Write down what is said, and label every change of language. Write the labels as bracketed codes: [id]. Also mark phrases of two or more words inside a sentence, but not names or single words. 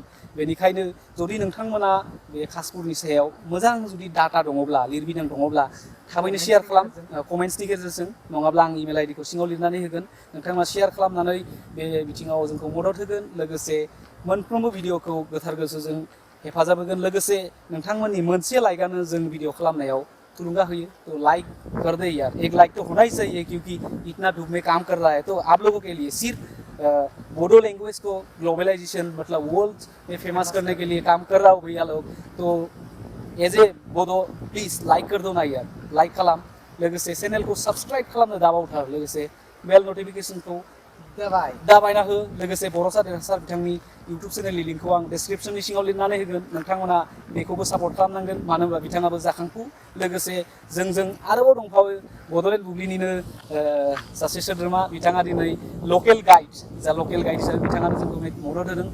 [brx] बेनिखायनो जुदि नोंथांमोना बे खासपुरनि सायाव मोजां जुदि डाटा दङब्ला लिरबिदां दङब्ला थाबैनो शेयार खालाम कमेन्ट्सनि गेजेरजों, नङाब्ला आं इमेल आइडिखौ सिङाव लिरनानै होगोन। नोंथाङा शेयार खालामनानै बे बिथिङाव जोंखौ मदद होगोन। लोगोसे मोनफ्रोमबो भिडिअखौ गोथार गोसोजों हेफाजाब होगोन। लोगोसे नोंथांमोननि मोनसे लाइकआनो जों भिडिअ खालामनायाव थुलुंगा होयो। [hi] तो लाइक कर दे यार, एक लाइक तो होना ही चाहिए क्योंकि इतना धूप में काम कर रहा है। तो आप लोगों के लिए सिर्फ बोडो लैंग्वेज को ग्लोबलाइजेशन मतलब वर्ल्ड में फेमस करने के लिए काम कर रहा हो भैया लोग। तो [en] as a Bodo please like [hi] कर दो ना यार, [brx] लाइक खालाम। लोगोसे चेनेलखौ सब्सक्राइब खालामनो दाबावथार। लोगोसे [en] bell notification [brx] दाबायना हो। लोगोसे बर'सा देरहासार बिथांनि इउटुब चेनेलनि लिंकखौ आं डिसक्रिप्शननि सिङाव लिरनानै होगोन। नोंथांमोना बेखौबो सापर्ट खालामनांगोन, मानो होनबा बिथाङाबो जाखांफु। लोगोसे जोंजों आरोबाव दंफावो बड'लेण्ड बुब्लिनिनो सासे सोद्रोमा, बिथाङा दिनै [en] local guide [brx] जा [en] local guide [brx] हिसाबै बिथाङानो जोंखौ मदद होदों।